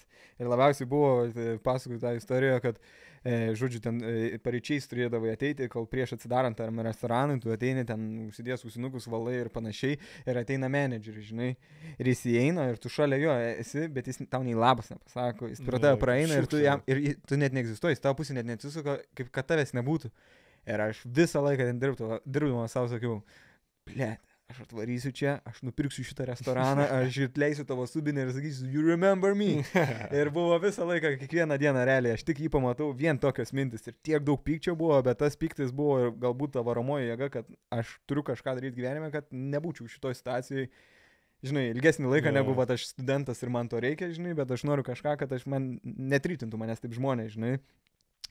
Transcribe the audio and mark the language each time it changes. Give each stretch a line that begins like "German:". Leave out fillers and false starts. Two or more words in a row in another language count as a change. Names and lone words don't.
Lithuanian: Ir labiausiai buvo, pasakojau tą istoriją, kad žodžiu, ten pareičiais turėdavai ateiti, kol prieš atsidarant tam restoranui, tu ateini ten, užsidės ausinukus, valai ir panašiai, ir ateina menedžeris, žinai, ir jis įeina ir tu šalia jo esi, bet jis tau nei labas nepasako, jis pro tave praeina ir tu net neegzistuoji, jis tavo pusė net neatsisuka, kaip kad tavęs nebūtų. Ir aš visą laiką ten dirbdamas savo sakiau, blėt, aš atvarysiu čia, aš nupirksiu šitą restoraną, aš atleisiu tavo subinę ir sakysiu,
English: you remember me.
Lithuanian: Ir buvo visą laiką, kiekvieną dieną realiai, aš tik jį pamatau, vien tokios mintis ir tiek daug pykčio buvo, bet tas pyktis buvo ir galbūt ta varomoji jėga, kad aš turiu kažką daryti gyvenime, kad nebūčiau šitoj situacijai, žinai, ilgesnį laiką negu aš studentas ir man to reikia, žinai, bet aš noriu kažką, kad man netrytintų manęs taip žmonės, žinai.